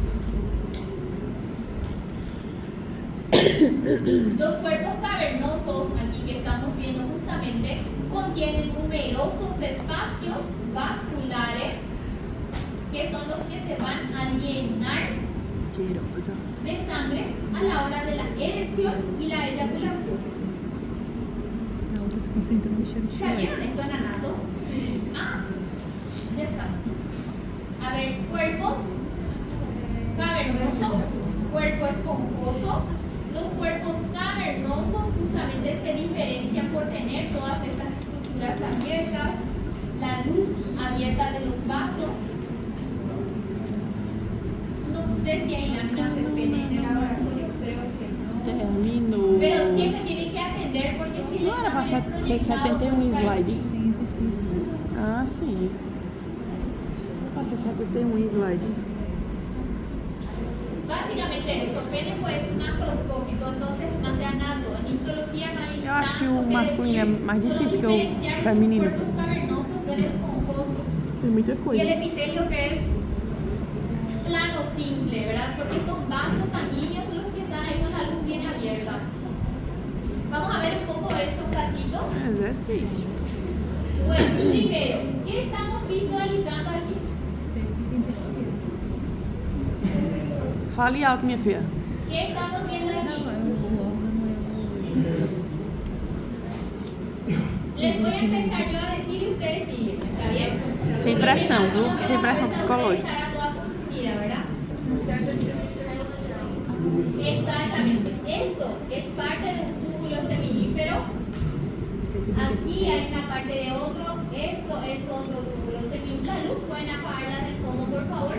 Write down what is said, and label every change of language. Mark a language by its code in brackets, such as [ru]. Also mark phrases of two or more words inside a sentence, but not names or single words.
[es] Los cuerpos cavernosos, aquí que estamos viendo justamente, contienen numerosos espacios vasculares que son los que se van a llenar [pt] Cheirosa. [es] de sangre a la hora de la erección y la eyaculación. [pt] A outra se concentrou no cheiro de [es] ¿Ya [pt] chulé. [es] vieron esto en anato? Sí. Ah, ya está. A ver, cuerpos cavernosos, cuerpo esponjoso. Los cuerpos cavernosos justamente se diferencian por tener todas estas estructuras abiertas, la luz abierta de los vasos. No sé si hay láminas de pene en el laboratorio, creo que no. [pt] Terminou. [es] Pero siempre tienen que atender porque si [pt] Não era pra ser 71 slide? Tem exercício. Ah, sim. Passa 71 slide. [es] Básicamente eso, pene pues macroscópico, entonces más de anato. En histología no hay [pt] Eu acho que [es] tanto [pt] o masculino é [es] decir, [pt] mais [es] solo [pt] difícil que o [es] diferenciar los [pt] feminino. [es] cuerpos cavernosos del esponjoso. [pt] Tem muita [es] Y el [pt] coisa. [es] epitelio que es plano simple, ¿verdad? Porque son vasos sanguíneos los que están ahí con la luz bien abierta. Vamos a ver un poco esto un ratito. [pt] Exercício. [es] Bueno, primero, ¿qué estamos visualizando aquí? [pt] Tecido intersticial. Fale alto, minha filha. [es] ¿Qué estamos viendo aquí? [pt] O órgano [es] Les voy a empezar yo a decir y ustedes siguen, ¿está bien? [pt] Sem pressão, viu? [es] Porque [pt] Sem pressão [es] la cabeza [pt] psicológica. [es] estará toda confundida, ¿verdad? Exactamente. Esto es parte de un túbulo seminífero. Aquí hay una parte de otro. Esto es otro túbulo seminífero. La luz pueden apagarla del fondo, por favor.